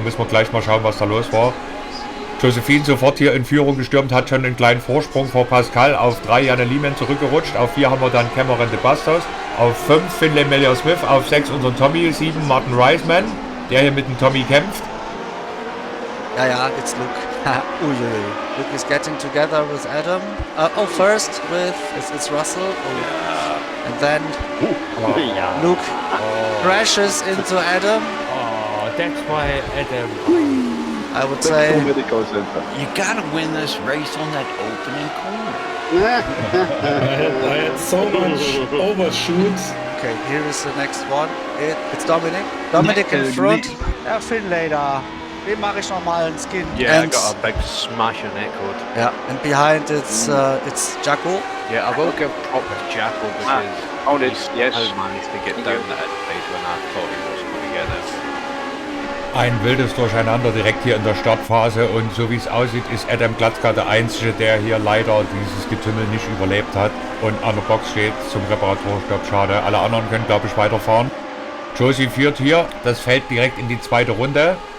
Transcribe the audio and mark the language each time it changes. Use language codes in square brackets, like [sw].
[de] Müssen wir gleich mal schauen, was da los war. Josephine sofort hier in Führung gestürmt, hat schon einen kleinen Vorsprung vor Pascal. Auf 3 Janne Lehmann zurückgerutscht. Auf 4 haben wir dann Cameron de Bastos. Auf 5 Finlay Melia Smith. Auf 6 unseren Tommy. 7 Martin Reisman, der hier mit dem Tommy kämpft. [en] Ja, it's Luke. Luke is getting together with Adam. First with it's Russell. And then Luke crashes into Adam. Oh, that's why Adam. I would say You gotta win this race on that opening corner. I had so much overshoot. Okay, here is the next one. It's Dominic. Dominic in front. [de] Ja, Finlay da. Dem mache ich nochmal einen Skin. [en] Yeah, and, I got a big smash on that code. Yeah, and behind it's Jacko. Yeah, I will give props to Jacko because he managed to get down that place when I thought he wasn't going to get it. [de] Ein wildes Durcheinander direkt hier in der Startphase und so wie es aussieht, ist Adam Glatzka der Einzige, der hier leider dieses Getümmel nicht überlebt hat und an der Box steht zum Reparaturstopp. Schade, alle anderen können, glaube ich, weiterfahren. Josie führt hier das Feld direkt in die zweite Runde.